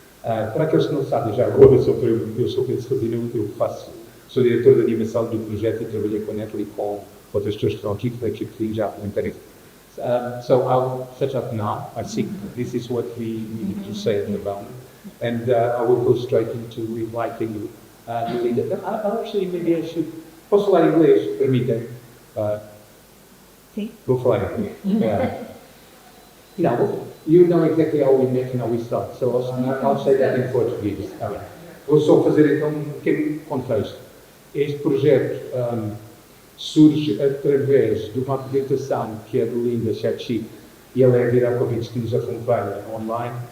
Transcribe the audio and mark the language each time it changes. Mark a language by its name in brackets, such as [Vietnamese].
[Portuguese] Para aqueles que não sabem, já agora eu sou Pedro Serrazina, sou diretor de animação do projeto e trabalhei com a Natalie com outras pessoas que estão aqui, que já não interessa. [English] So I'll set up now. I think this is what we need to say at the moment. And I will go straight into inviting Melinda. Actually, maybe I should... [Portuguese] Posso falar inglês? Permitem? Sim. Vou falar inglês. [English] You know exactly how we make and how we start. So I'll say that in Portuguese. [Portuguese] Vou só fazer então um pequeno contexto. Este projeto surge através de uma apresentação que é de Linda, Sefcic, e ela é a Vidakovic que nos acompanha online.